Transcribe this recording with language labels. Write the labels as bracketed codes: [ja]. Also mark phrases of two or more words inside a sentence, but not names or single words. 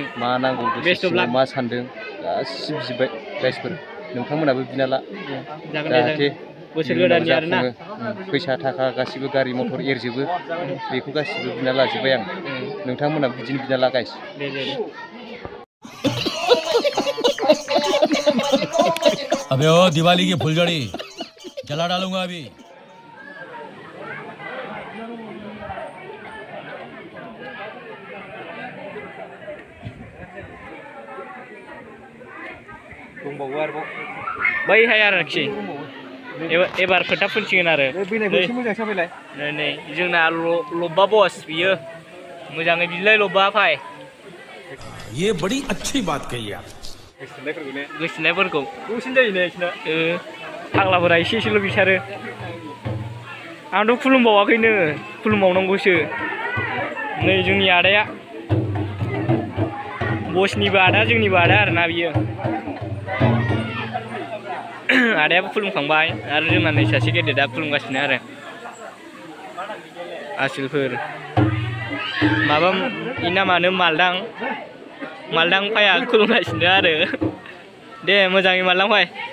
[brx] मा नांगौ गोसो मा सानदों गासिबो बिजोबबाय गाइसफोर नोंथांमोनाबो बिना ला जाहाथे बोसोर गोदाननि आरोना फैसा थाखा गासिबो गारि मथर एरजोबो बेखौ गासिबो बिना लाजोब्बाय आं नोंथांमोनाबो बिदिनो बिना ला गाइस [hi] अबे ओ दिवाली की फुलझड़ी जला डालूंगा अभी [brx] दंबावो आरोबाव बैहाय आरोखि एबार फोथा फुनसिगोन आरो बैनायखौ मोजां साफैलाय नै जोंना लब्बा बस बियो मोजाङै बिलाय लब्बा फाय [hi] ये बड़ी अच्छी बात कही आप [brx] गोसोनायफोरखौ दसेनो जायो ने बिसोरना फाग्लाफोरा एसे एसेल' बिसारो आंथ' खुलुमबावाखैनो खुलुमबावनांगौसो नै जोंनि आदाया बसनिबो आदा जोंनिबो आदा आरोना बियो आदायाबो खुलुमखांबाय आरो जोंना नै सासे गेदेरा खुलुमगासिनो आरो आसोलफोर माबा इनामानो मालदां फाया खुलुमगासिनो आरो दे मोजाङै मालदां फाय